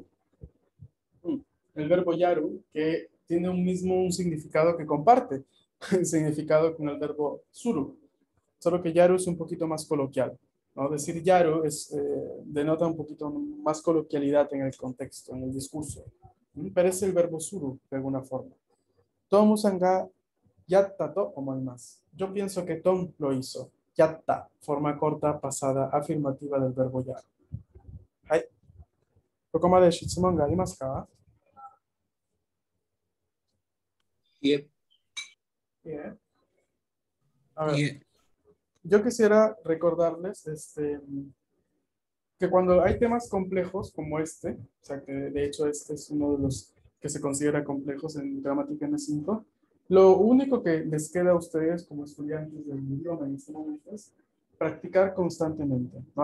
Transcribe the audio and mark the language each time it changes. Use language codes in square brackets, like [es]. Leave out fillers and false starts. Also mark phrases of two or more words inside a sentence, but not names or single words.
[es] El verbo yaru, que tiene un significado que comparte, el significado con el verbo suru. Solo que yaru es un poquito más coloquial, ¿no? Decir yaru denota un poquito más coloquialidad en el contexto, en el discurso. Pero es el verbo suru, de alguna forma. [ja] トムさんがやったと思います. [es] Yo pienso que Tom lo hizo. Yatta, forma corta, pasada, afirmativa del verbo yaru. [ja] Hai. ここまで質問がありますか? [en] Yep. [es] Bien. A ver, [en] Yeah. [es] yo quisiera recordarles que cuando hay temas complejos como este, o sea que de hecho este es uno de los que se considera complejos en gramática N5, lo único que les queda a ustedes como estudiantes del idioma en este momento es practicar constantemente, ¿no?